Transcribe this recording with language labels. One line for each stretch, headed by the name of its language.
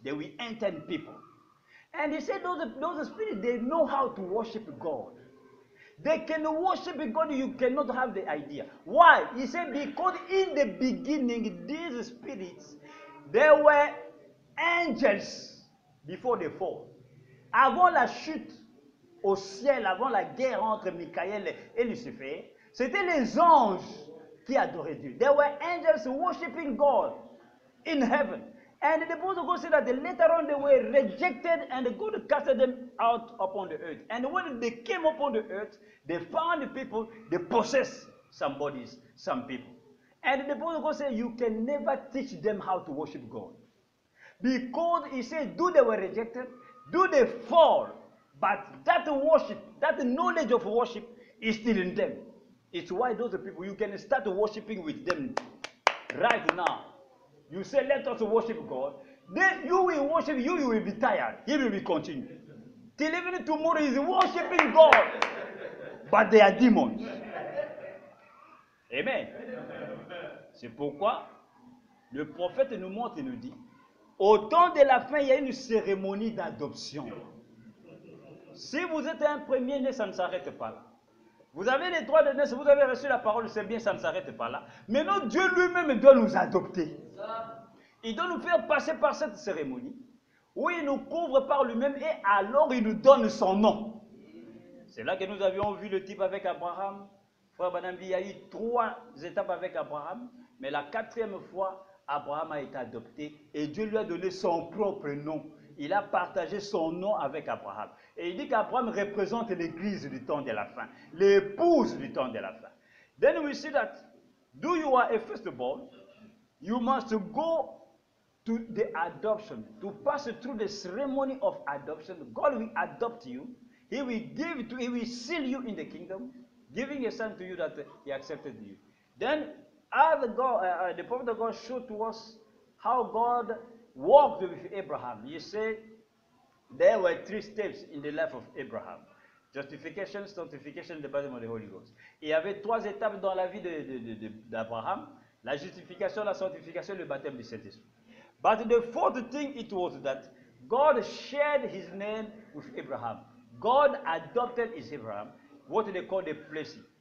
English: They will enter in people. And he said those spirits, they know how to worship God. They can worship God, you cannot have the idea. Why? He said because in the beginning, these spirits, they were angels before they fall.
French: Avant la chute au ciel, avant la guerre entre Michael et Lucifer, c'était les anges qui adoraient Dieu.
English: They were angels worshiping God in heaven. And the Apostle God said that later on they were rejected and God casted them out upon the earth. And when they came upon the earth, they found the people, they possessed some bodies, some people. And the Apostle God said you can never teach them how to worship God. Because he said, do they were rejected, do they fall, but that worship, that knowledge of worship is still in them. It's why those people, you can start worshiping with them right now. You say, let us worship God. Then you will worship, you will be tired. He will continue. Till even tomorrow he is worshiping God. But they are demons. Amen.
French: C'est pourquoi le prophète nous montre et nous dit, au temps de la fin, il y a une cérémonie d'adoption. Si vous êtes un premier-né, ça ne s'arrête pas là. Vous avez les droits de naissance, vous avez reçu la parole, c'est bien, ça ne s'arrête pas là. Maintenant, Dieu lui-même doit nous adopter. Il doit nous faire passer par cette cérémonie, où il nous couvre par lui-même et alors il nous donne son nom. C'est là que nous avions vu le type avec Abraham. Frère Branham dit, il y a eu 3 étapes avec Abraham, mais la 4e fois, Abraham a été adopté et Dieu lui a donné son propre nom. Il a partagé son nom avec Abraham. Et il dit qu'Abraham représente l'église du temps de la fin, l'épouse du temps de la fin.
English: Then we see that, you are a firstborn, you must go to the adoption, to pass through the ceremony of adoption. God will adopt you. He will seal you in the kingdom, giving a sign to you that he accepted you. Then, as the prophet of God showed to us how God walked with Abraham. You say there were 3 steps in the life of Abraham. Justification, sanctification, the baptism of the Holy Ghost.
French: Il y avait 3 étapes dans la vie d'Abraham. La justification, la sanctification, le baptême du Saint-Esprit.
English: But the 4th thing it was that God shared his name with Abraham. God adopted his Abraham, what they call the blessing.